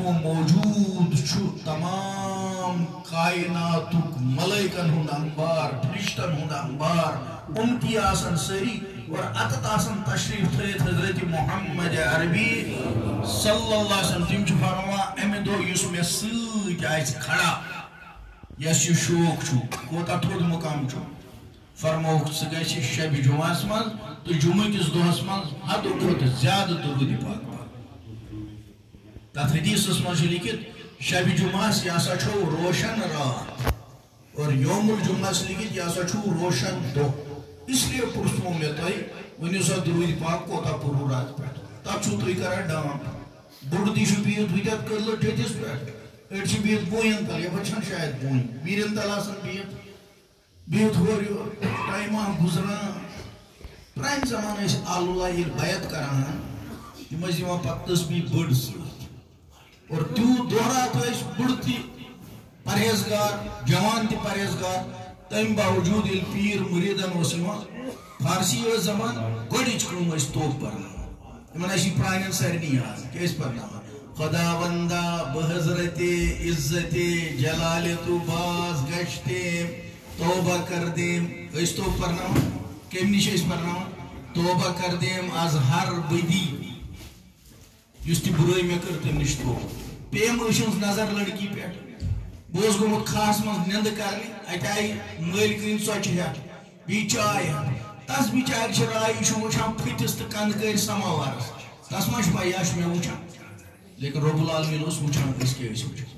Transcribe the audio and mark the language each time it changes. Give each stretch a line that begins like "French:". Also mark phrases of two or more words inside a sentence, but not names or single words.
Kashmiri: وہ موجود چھُ تمام کائناتُک ملائکن ہُنٛد انبار فرشتن ہُنٛد انبار اُمتی آسن سٲری اور اتت آسن تشریف تھٲیِتھ حضرت محمد عربی
Arabic: صلی اللہ علیہ وسلم
Kashmiri: تِم چھِ فرماوان امہِ دۄہ یُس مےٚ سۭتۍ آسہِ کھڑا یس یہِ شوق چھُ کوتاہ تھوٚد مقام چھُ فرمووُکھ ژٕ گژھِ شبِ جمعہس منٛز تہٕ جمعہ کِس دۄہس منٛز حدٕ کھۄتہٕ زیادٕ درود پاک تتھ حدیثس منٛز چھُ لیکھِتھ شبِ جمعہس یہِ ہسا چھُ روشن رات اور یوم الجمعہس لیکھِتھ یہِ ہسا چھُ روشن دۄہ
Urdu: اس لیے
Kashmiri: پرژھمو مےٚ تۄہہِ ؤنِو سا درود پاک کوتاہ پوٚروٕ راتہٕ پٮ۪ٹھ تتھ چھُو تُہۍ کران ڈانٹ بوٚڑ تہِ چھُ بِہِتھ ہُتٮ۪تھ کٔدلہٕ ٹھٔٹھِس پٮ۪ٹھ أڑۍ چھِ بِہِتھ بوٗین تل یپٲرۍ چھَنہٕ شاید بوٗنۍ ویٖرٮ۪ن تل آسان بِہِتھ ہورٕ یورٕ ٹایما گُزران پرٛانہِ زمانہٕ ٲسۍ آلوٗلا ییٚلہِ بیعت کران تِم ٲسۍ دِوان پتہٕ تسبیٖح بٔڑ سۭتۍ اور تیوٗت دۄہ رات ٲسۍ بُڑٕ تہِ پرہیزگار جوان تہِ پرہیزگار تمہِ باوجوٗد ییٚلہِ پیٖر مُریٖدن اوس یِوان فارسی ٲس زبان گۄڈٕنِچ کٲم ٲسۍ توپ پرناوان یِمن ٲسۍ یہِ پرٛانٮ۪ن سارنٕے یاد کیٛاہ ٲسۍ پرناوان
Persian: خدا وندا بحضرت عزت جلالِ تو باز گشتے توبہ کر دیم
Kashmiri: ٲسۍ توپ پرناوان کمہِ نِش ٲسۍ پرناوان
Persian: توبہ کر دیم آز ہر بدی
Kashmiri: یُس تہِ بُرٲے مےٚ کٔر تمہِ نِش توبہ پیٚیَم ٲسِنس نظر لڑکی پٮ۪ٹھ بہٕ اوسُس گوٚمُت کھہس منٛز نِندٕ کرنہِ اَتہِ آیہِ مٲلکٕنۍ ژۄچہِ ہٮ۪تھ بیٚیہِ چاے ہٮ۪تھ تس بِچارِ چھِ راے یہِ چھُ وٕچھان پھٔٹِس تہٕ کندٕ کٔرۍ سماوارس تس ما چھُ پاے یہِ چھُ مےٚ وٕچھان لیکن
Arabic: رۄب العالمیٖن
Kashmiri: اوس وٕچھان أسۍ کیٛاہ ٲسۍ